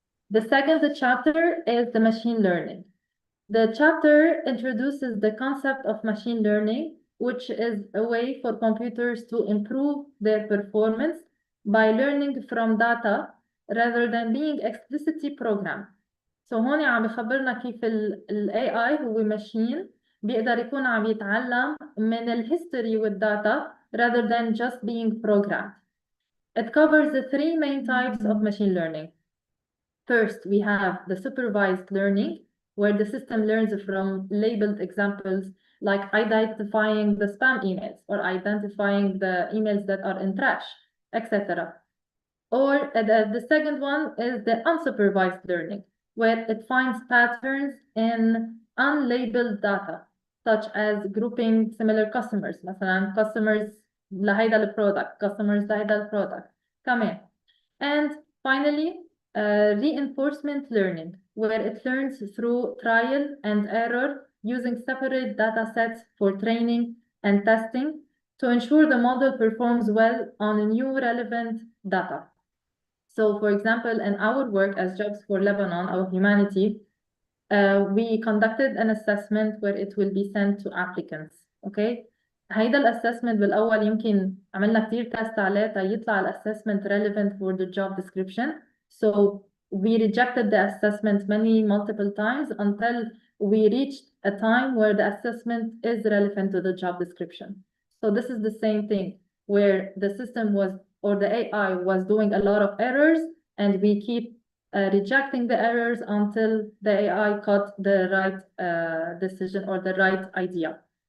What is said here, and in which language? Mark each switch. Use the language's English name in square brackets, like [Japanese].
[English] The second chapter is the machine learning. The chapter introduces the concept of machine learning, which is a way for computers to improve their performance by learning from data rather than being explicitly programmed. [Arabic] So هون عم بخبرنا كيف ال AI هو machine بيقدر يكون عم يتعلم من ال history والداتا rather than just being programmed. [English] It covers the three main types of machine learning. First, we have the supervised learning, where the system learns from labeled examples like identifying the spam emails or identifying the emails that are in trash, etc. Or the second one is the unsupervised learning, where it finds patterns in unlabeled data, such as grouping similar customers, مثلا customers لهيدا البرودكت, customers لهيدا البرودكت كمان. And finally, reinforcement learning, where it learns through trial and error using separate data sets for training and testing to ensure the model performs well on new relevant data. So, for example, in our work as Jobs for Lebanon, our humanity, we conducted an assessment where it will be sent to applicants. Okay? [Arabic] هيدا الاسسمنت بالاول يمكن عملنا كتير تيست عليه تا يطلع الاسسمنت relevant for the job description. [English] So we rejected the assessment multiple times until we reached a time where the assessment is relevant to the job description. So this is the same thing where the system was, or the AI was doing a lot of errors, and we keep rejecting the errors until the AI got the right decision or the right idea.